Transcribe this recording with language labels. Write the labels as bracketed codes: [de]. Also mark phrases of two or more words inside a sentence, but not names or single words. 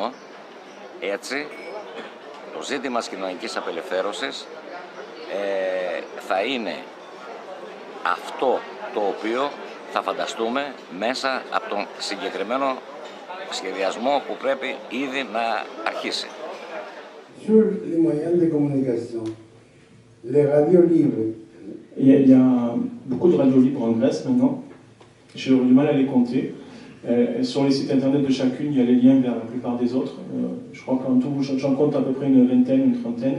[el] Έτσι, το ζήτημα της κοινωνικής απελευθέρωσης θα είναι αυτό το οποίο θα φανταστούμε μέσα από τον συγκεκριμένο σχεδιασμό που πρέπει ήδη να αρχίσει. [fr] Sur les moyens de communication, les radios libres. Il y a beaucoup de radios libres en Grèce maintenant. J'ai eu du mal à les compter. Sur les sites internet de chacune, il y a les liens vers la plupart des autres. Je crois qu'en tout, j'en compte à peu près une vingtaine, une trentaine.